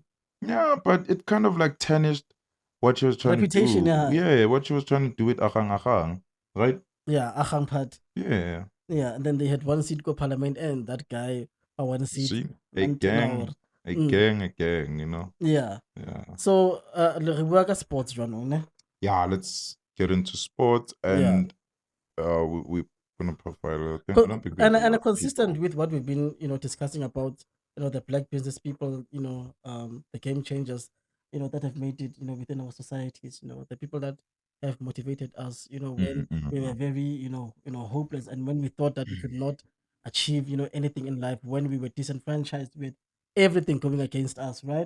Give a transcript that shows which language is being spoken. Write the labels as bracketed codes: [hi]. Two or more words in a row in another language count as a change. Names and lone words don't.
[en] Yeah, but it kind of like tarnished what she was trying to reputation. do. Yeah, Yeah, what she was trying to do with Akang Akang, right? yeah, Ahang Part. Yeah. Yeah, and then they had one seat go parliament, and that guy one seat See, one 10 hour. Mm, a gang, you know. yeah. Yeah. [tn] So re bua ka sports jwanong, ne? [en] Yeah, let's get into sports Yeah. and we're gonna profile. I Co- don't think we have a and lot of consistent people. with what we've been discussing about the black business people, the game changers, that have made it within our societies, the people that have motivated us, when we were very hopeless, and when we thought that we could not achieve anything in life, when we were disenfranchised with everything going against us, right?